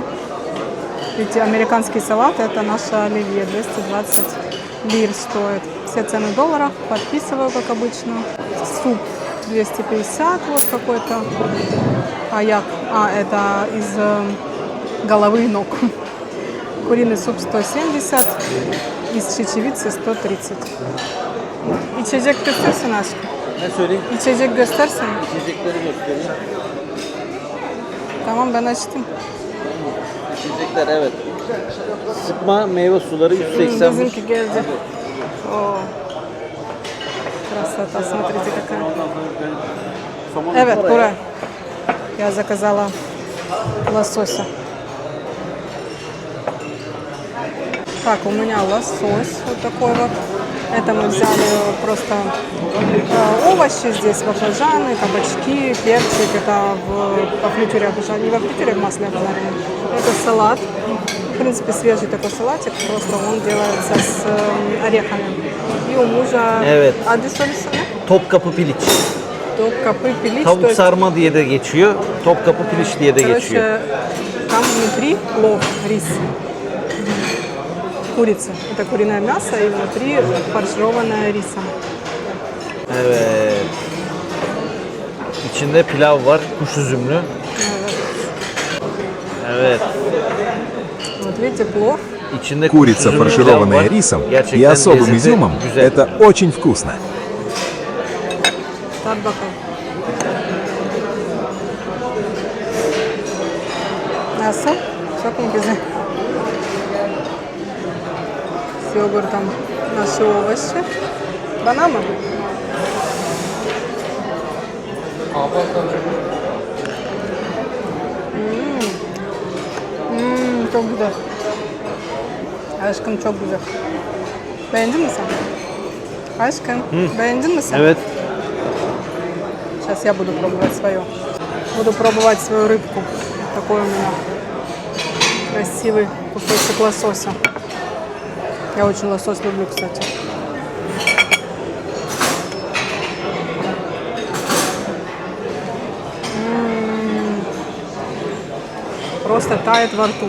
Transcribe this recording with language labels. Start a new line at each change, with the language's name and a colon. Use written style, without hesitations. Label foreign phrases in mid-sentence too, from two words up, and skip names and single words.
Russian: Эти американский салат, это наша оливье, 220 лир стоит. Все цены в долларах, подписываю, как обычно. Суп 250, вот какой-то. Это из головы и ног. Куриный суп 170, из чечевицы 130.
Turkish: İçecek göstersin aşkım. Ne söyleyeyim? İçecek göstersin. İçecekleri göstereyim. Tamam, ben açtım. İçecekler evet. Sıkma meyve suları 180. Bizimki geldi.
Russian: О, красота, смотрите какая. Evet, Бура. Я заказала лосося. Так, у меня лосось вот такой вот. Это мы взяли просто овощи, здесь баклажаны, кабачки, перчик. Это во фритюре обжарено, не во фритюре, в масле обжарено. Это салат. В принципе, свежий такой салатик, просто он делается с орехами. И у мужа...
Turkish: Evet. Adı söylesene. Topkapı piliç. Topkapı piliç. Tavuk sarma diye de geçiyor. Topkapı piliç diye de geçiyor.
Russian: Короче, там внутри плов, рис. Курица. Это куриное мясо и внутри фаршированное рисом.
Turkish: Evet. İçinde pilav var, kuş üzümlü. Evet.
Russian: Вот видите, плов.
Turkish: İçinde kuş
Russian: Курица,
Turkish: üzümlü pilav
Russian: фаршированная
Turkish: var.
Russian: рисом и
Turkish: Gerçekten
Russian: особым
Turkish: lezzeti
Russian: изюмом,
Turkish: güzel.
Russian: это очень вкусно.
Turkish: Tat bakalım. Nasıl? Çok mu güzel?
Russian: С йогуртом наши овощи.
Turkish: Bana mı? Çok güzel. Aşkım çok güzel. Beğendin mi sen? Aşkım, beğendin mi sen? Evet.
Russian: Сейчас я буду пробовать свое. Буду пробовать свою рыбку. Такой у меня красивый кусочек лосося. Я очень лосось люблю, кстати. Просто тает во рту.